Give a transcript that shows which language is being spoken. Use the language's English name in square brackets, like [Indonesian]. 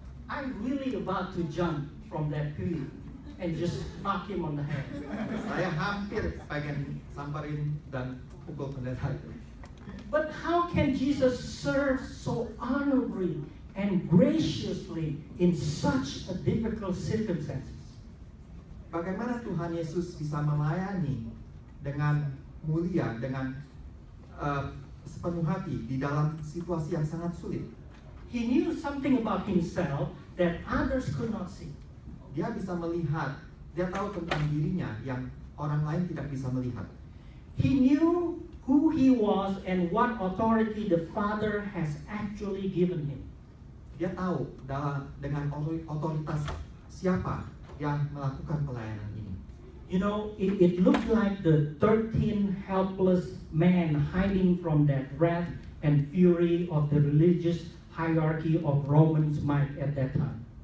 [English] I'm really about to jump from that pew and just knock him on the head. [Indonesian] Saya hampir pengen samperin dan pukul pendeta itu. [English] But how can Jesus serve so honorably and graciously in such a difficult circumstances? [Indonesian] Bagaimana Tuhan Yesus bisa melayani dengan mulia, dengan sepenuh hati di dalam situasi yang sangat sulit? [English] He knew something about himself that others could not see. [Indonesian] Dia bisa melihat, dia tahu tentang dirinya yang orang lain tidak bisa melihat. [English] He knew who he was and what authority the Father has actually given him. [Indonesian] Dia tahu dengan otoritas siapa yang melakukan pelayanan ini. [English] You know, it looked like the 13 helpless men hiding from that wrath and fury of the religious hierarchy of Romans might at that time.